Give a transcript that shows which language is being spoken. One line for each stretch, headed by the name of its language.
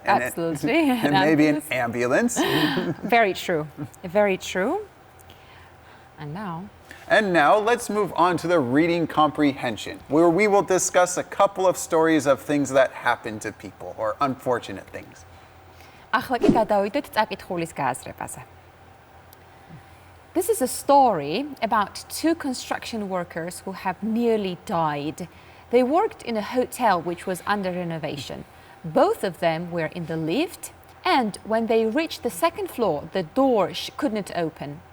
English: Absolutely. And maybe an ambulance. Very true. Very true. And now let's move on to the reading comprehension, where we will discuss a couple of stories of things that happen to people or unfortunate things.
Georgian: ახლა კი გადავიდეთ წაკითხულის გააზრებაზე.
English: This is a story about two construction workers who have nearly died. They worked in a hotel which was under renovation. Both of them were in the lift, and when they reached the second floor, the door couldn't open.